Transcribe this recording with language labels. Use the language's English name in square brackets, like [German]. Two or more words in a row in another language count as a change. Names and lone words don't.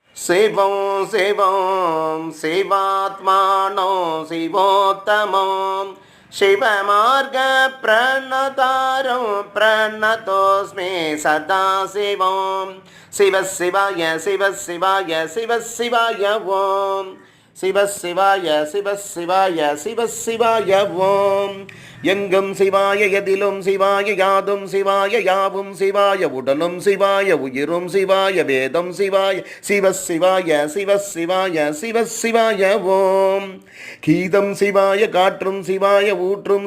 [Sanskrit] शिवं शिवं शिवात्मानो शिवोत्तमं शिवमार्गप्रणतारं प्रणतोऽस्मि सदा शिवं शिवः शिवाय शिवः शिवाय शिवः शिवाय ॐ शिवः शिवाय शिवः शिवाय शिवः शिवाय [Tamil] ॐ எங்கும் சிவாய எதிலும் சிவாய யாதும் சிவாய யாவும் சிவாய உடலும் சிவாய உயிரும் சிவாய வேதம் சிவாய சிவ சிவாய சிவ சிவாய சிவ சிவாய ஓம் கீதம் சிவாய காற்றும் சிவாய ஊற்றும்